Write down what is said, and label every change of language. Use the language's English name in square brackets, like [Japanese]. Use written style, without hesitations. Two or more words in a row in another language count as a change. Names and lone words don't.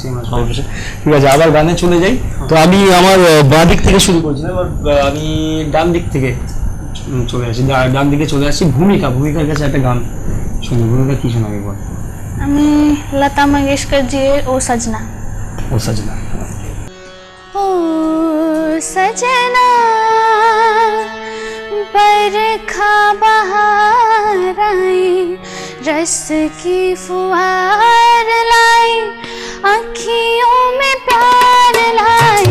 [Bangla] ঠিক আছে, আবার গানে চলে যাই। তো আমি আমার বাঁ দিক থেকে শুরু করছি, আমি ডান দিক থেকে চলে আসি, ডান দিকে চলে আসছি। ভূমিকার কাছে একটা গান শুনি। ভূমিকা কি শোনাবি বল? আমি লতা মঙ্গেশকর জি [Hindi] ओ सजना। ओ सजना बरखा बहार आई, रस की फुहार लाई, आँखियों में प्यार लाई।